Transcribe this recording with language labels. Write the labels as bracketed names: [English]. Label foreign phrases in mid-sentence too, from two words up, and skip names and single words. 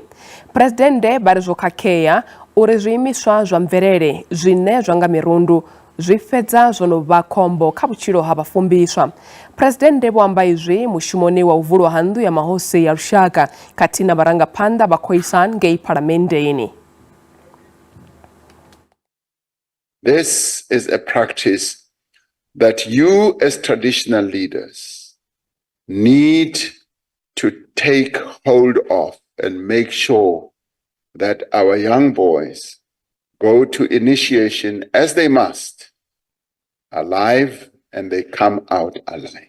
[Venda] Presidente vha ri zwo khakhea uri zwiimiswa zwa mvelele zwine zwa nga mirundu zwi fhedza zwo no vha khombo kha vhutshilo ha vhafumbiswa. Presidente vho amba izwi mushumoni wa u vulwa ha nnḓu ya mahosi ya lushaka khathihi na vharangaphanḓa vha khoisan ngei phalamennde. [English] This is a practice that you as traditional leaders need to take hold of and make sure that our young boys go to initiation as they must, alive, and they come out alive.